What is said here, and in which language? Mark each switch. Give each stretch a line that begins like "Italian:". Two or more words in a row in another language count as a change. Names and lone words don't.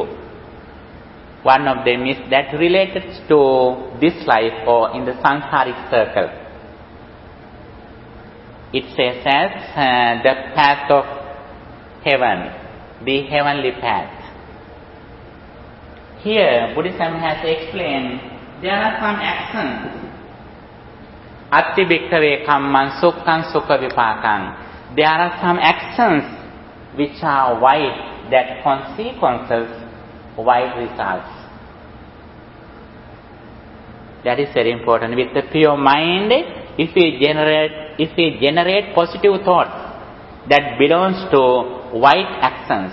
English: One of them is that related to this life or in the samsaric circle. It says as the path of heaven, the heavenly path. Here, Buddhism has explained there are some actions.
Pali: Atti bhikkhave kamman sukkhaṃ sukha vipākaṃ.
English: There are some actions which are wide, that consequences, wide results. That is very important. With the pure mind, if we generate positive thoughts, that belongs to wide actions.